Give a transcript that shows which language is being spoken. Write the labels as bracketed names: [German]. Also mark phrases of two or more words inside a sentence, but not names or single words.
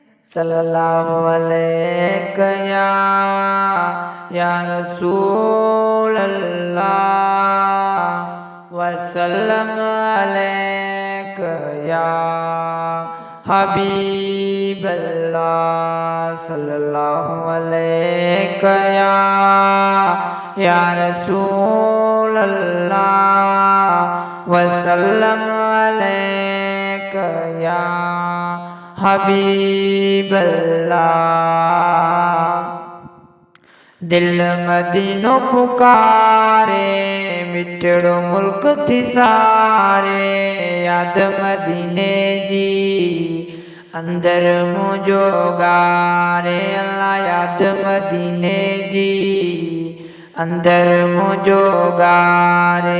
[Arabic] صلى الله عليك يا رسول الله وسلم عليك يا حبيب الله صلى الله عليك يا رسول الله وسلم عليك يا حبيب الله. [Sindhi] दिल मदीनो पुकारे मिठड़ो मुल्क थी सारे याद मदीने जी अंदर मुझो गारे अल्लाह याद मदीने जी अंदर मुझो गारे।